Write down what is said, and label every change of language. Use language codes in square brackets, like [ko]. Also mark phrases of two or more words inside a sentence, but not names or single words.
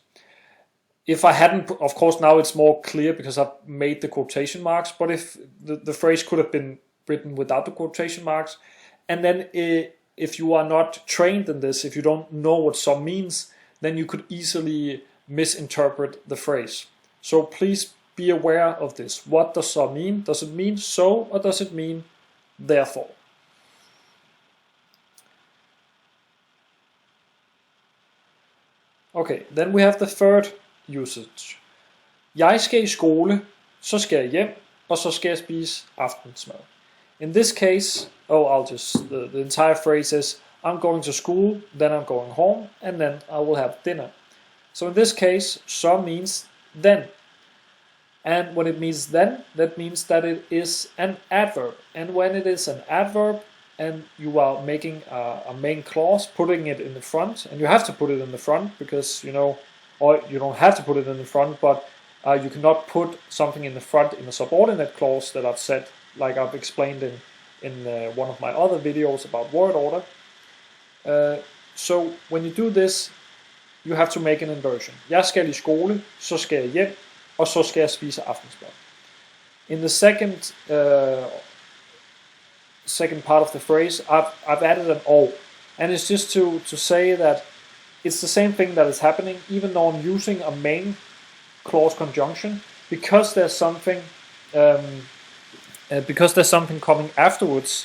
[en] If I hadn't, of course now it's more clear because I've made the quotation marks, but if the phrase could have been written without the quotation marks, and then if you are not trained in this, if you don't know what "so" means, then you could easily misinterpret the phrase. So please be aware of this. What does "so" mean? Does it mean so, or does it mean therefore? Okay, then we have the third usage. [da] Jeg skal i skole, så skal jeg hjem, og så skal jeg spise aftensmad. [en] In this case, the entire phrase is, I'm going to school, then I'm going home, and then I will have dinner. So in this case, so means then. And when it means then, that means that it is an adverb. And when it is an adverb, and you are making a main clause, putting it in the front, and you have to put it in the front because, or you don't have to put it in the front, but you cannot put something in the front in a subordinate clause that I've said, like I've explained in one of my other videos about word order. So when you do this, you have to make an inversion. [da] Jeg skal i skole, så skal jeg hjem, og så skal jeg spise aftensmad. [en] In the second part of the phrase, I've added an "or", and it's just to say that it's the same thing that is happening, even though I'm using a main clause conjunction, because there's something coming afterwards.